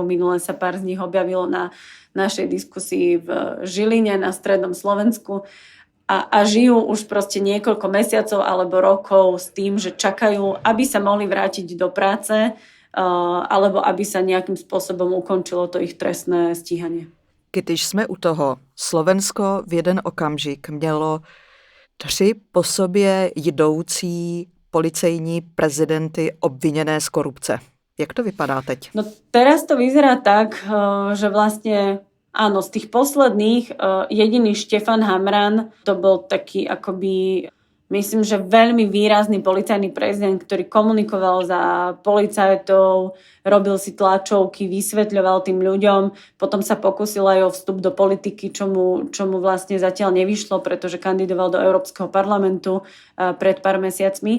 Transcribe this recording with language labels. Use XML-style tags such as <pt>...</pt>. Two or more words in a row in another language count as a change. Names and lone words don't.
<sk>Minule sa pár z nich objavilo na našej diskusii v Žiline na strednom Slovensku a žijú už proste niekoľko mesiacov alebo rokov s tým, že čakajú, aby sa mohli vrátiť do práce alebo aby sa nejakým spôsobom ukončilo to ich trestné stíhanie.</sk> <cs>Když jsme u toho, Slovensko v jeden okamžik mělo 3 po sobě jdoucí policejní prezidenty obvinené z korupce. Jak to vypadá teď?</cs> <sk>No teraz to vyzerá tak, že vlastne áno, z tých posledných jediný Štefan Hamran, to bol taký akoby, myslím, že veľmi výrazný policajný prezident, ktorý komunikoval za policajtov, robil si tlačovky, vysvetľoval tým ľuďom, potom sa pokusil aj o vstup do politiky, čo mu vlastne zatiaľ nevyšlo, pretože kandidoval do Európskeho parlamentu pred pár mesiacmi.</sk>